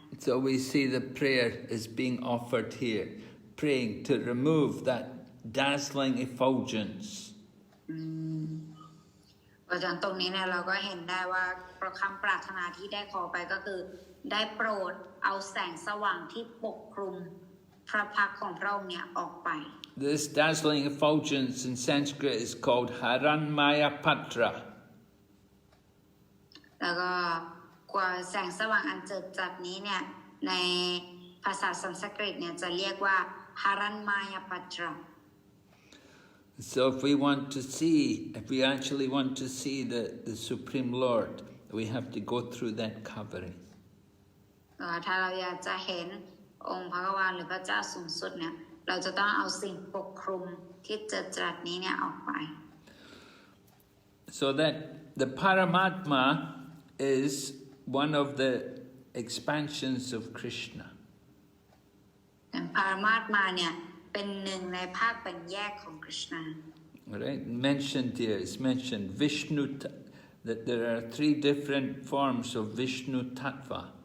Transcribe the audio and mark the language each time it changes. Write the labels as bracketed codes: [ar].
[en] So we see the prayer is being offered here, praying to remove that dazzling effulgence. [th] เพราะฉะนั้นตรงนี้เนี่ยเราก็เห็นได้ว่าคำปรารถนาที่ได้ขอไปก็คือได้โปรดเอาแสงสว่างที่ปกคลุมพระพักตร์ของพระองค์เนี่ยออกไป [en] This dazzling effulgence in Sanskrit is called Haranmaya Patra. [th] แล้วก็กว่าแสงสว่างอันเจิดจัดนี้เนี่ยในภาษาสันสกฤตเนี่ยจะเรียกว่า Haranmaya Patra. [en] So if we actually want to see the Supreme Lord, we have to go through that covering. [th] ถ้าเราอยากจะเห็นองค์พระกวานหรือพระเจ้าสูงสุดเนี่ยเราจะต้องเอาสิ่งปกคลุมที่เจิดจัดนี้เนี่ยออกไป [en] So that the Paramatma is one of the expansions of Krishna. [th] พารามาตมาเนี่ยเป็นหนึ่งในภาคแบ่งแยกของ Krishna. [en] Right? Mentioned here, it's mentioned Vishnu, that there are 3 different forms of Vishnu Tattva.